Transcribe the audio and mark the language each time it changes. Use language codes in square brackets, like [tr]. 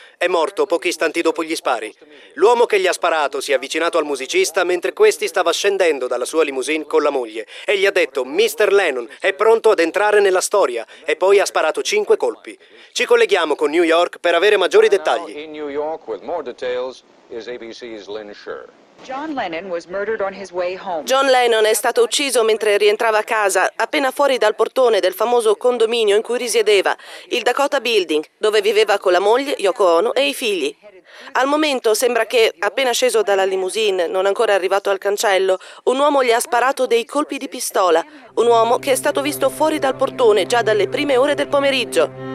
[it] È morto pochi istanti dopo gli spari. L'uomo che gli ha sparato si è avvicinato al musicista mentre questi stava scendendo dalla sua limousine con la moglie e gli ha detto: «Mr. Lennon è pronto ad entrare nella storia», e poi ha sparato 5 colpi. Ci colleghiamo con New York per avere maggiori dettagli. [en] In New York with more details is ABC's Lynn Scher. John Lennon was murdered on his way home. [it] John Lennon è stato ucciso mentre rientrava a casa, appena fuori dal portone del famoso condominio in cui risiedeva, il Dakota Building, dove viveva con la moglie, Yoko Ono, e i figli. Al momento sembra che, appena sceso dalla limousine, non ancora arrivato al cancello, un uomo gli ha sparato dei colpi di pistola, un uomo che è stato visto fuori dal portone già dalle prime ore del pomeriggio.